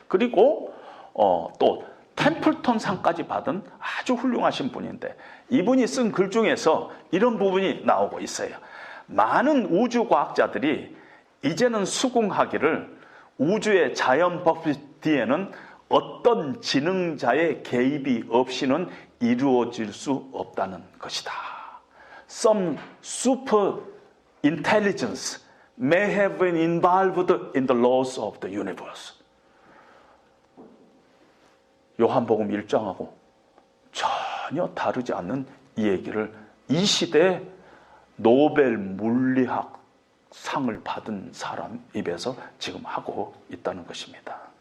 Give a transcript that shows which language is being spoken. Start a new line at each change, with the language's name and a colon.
Korean: 그리고 또 템플턴 상까지 받은 아주 훌륭하신 분인데 이분이 쓴 글 중에서 이런 부분이 나오고 있어요. 많은 우주과학자들이 이제는 수긍하기를 우주의 자연법 뒤에는 어떤 지능자의 개입이 없이는 이루어질 수 없다는 것이다.
English: Some super intelligence may have been involved in the laws of the universe.
Korean: 요한복음 1장하고 전혀 다르지 않는 이 얘기를 이 시대에 노벨 물리학 상을 받은 사람 입에서 지금 하고 있다는 것입니다.